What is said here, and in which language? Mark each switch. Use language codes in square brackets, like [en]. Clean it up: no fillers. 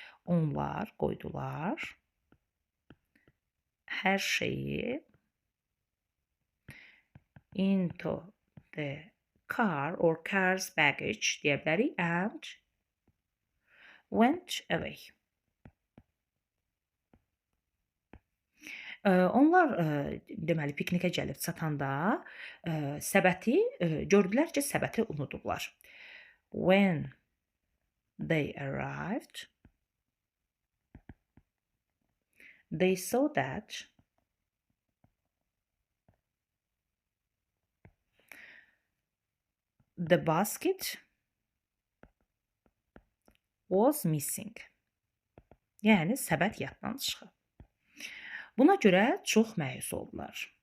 [az] Onlar qoydular hər şeyi [en] into the car or car's baggage [az] deyə bilərik [en] and went away. [az] Onlar deməli piknikə gəlib çatanda səbəti gördülər ki, səbəti unudublar. [en] When they arrived, they saw that the basket was missing. [az] Yəni səbət yaddan çıxıb. Buna görə çox məyus oldular.